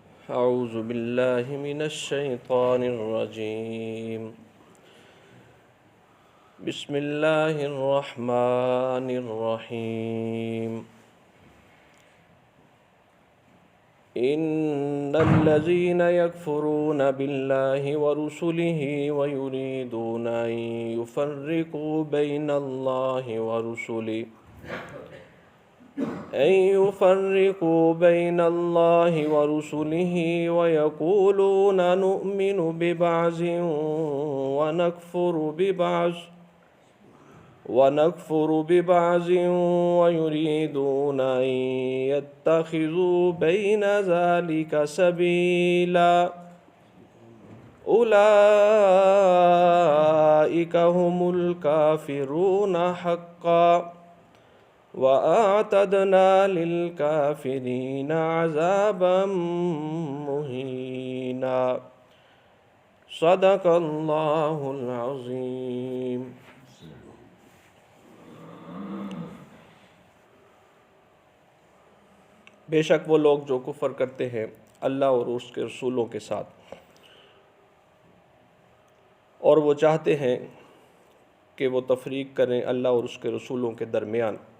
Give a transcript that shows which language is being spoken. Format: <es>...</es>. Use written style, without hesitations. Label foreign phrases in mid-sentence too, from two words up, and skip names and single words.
<ar>أعوذ بالله من الشيطان الرجيم. بسم الله الرحمن الرحيم. إن الذين يكفرون بالله ورسله ويريدون أن يفرقوا بين الله ورسله ويقولون نؤمن ببعض ونكفر ببعض ويريدون أن يتخذوا بين ذلك سبيلا أولئك هم الكافرون حقا وأعتدنا للكافرين عذابا مهينا. صدق الله العظيم.</ar> <hi>बेशक वो लोग जो कुफ़र करते हैं अल्लाह और उसके रसूलों के साथ, और वो चाहते हैं कि वो तफरीक करें अल्लाह और उसके रसूलों के दरमियान,</hi>